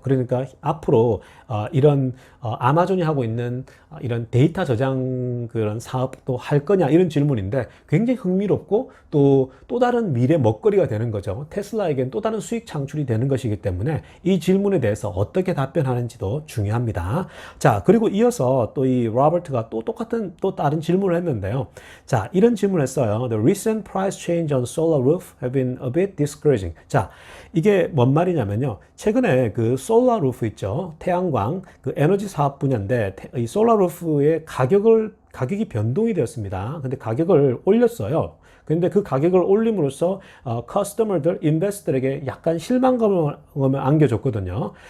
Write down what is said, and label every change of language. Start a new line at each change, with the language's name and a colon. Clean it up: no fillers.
Korean: 그러니까 앞으로 이런 아마존이 하고 있는 이런 데이터 저장 그런 사업도 할 거냐 이런 질문인데 굉장히 흥미롭고 또 다른 미래 먹거리가 되는 거죠. 테슬라에겐 또 다른 수익 창출이 되는 것이기 때문에 이 질문에 대해서 어떻게 답변하는지도 중요합니다. 자, 그리고 이어서 또 이 로버트가 또 똑같은 또 다른 질문을 했는데요. 자, 이런 질문을 했어요.
English: The recent price change on solar roof have been a bit discouraging.
Korean: 자, 이게 뭔 말이냐면요. 최근에 그 솔라 루프 있죠. 태양광 그 에너지 사업 분야인데 이 솔라 루프의 가격이 변동이 되었습니다. 근데 가격을 올렸어요. 근데 그 가격을 올림으로써 커스터머들, 인베스터들에게 약간 실망감을 안겨줬거든요.